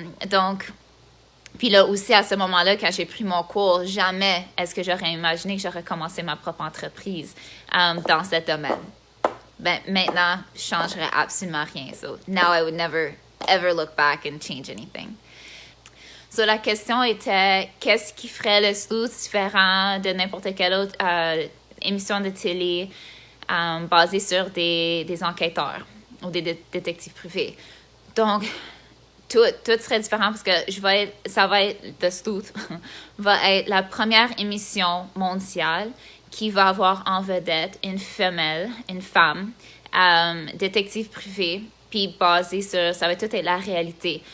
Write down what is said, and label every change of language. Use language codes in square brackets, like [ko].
[fr] Donc, puis là aussi, à ce moment-là, quand j'ai pris mon cours, jamais est-ce que j'aurais imaginé que j'aurais commencé ma propre entreprise dans ce domaine. Ben, maintenant, je ne changerais absolument rien. [en] So, now I would never, ever look back and change anything. [fr] So, la question était, qu'est-ce qui ferait le Sleuth différent de n'importe quelle autre émission de télé basée sur des enquêteurs ou des détectives privés? Donc, tout serait différent parce que ça va être The Sleuth va être la première émission mondiale qui va avoir en vedette une femme, détective privée, puis basée sur, ça va tout être la réalité.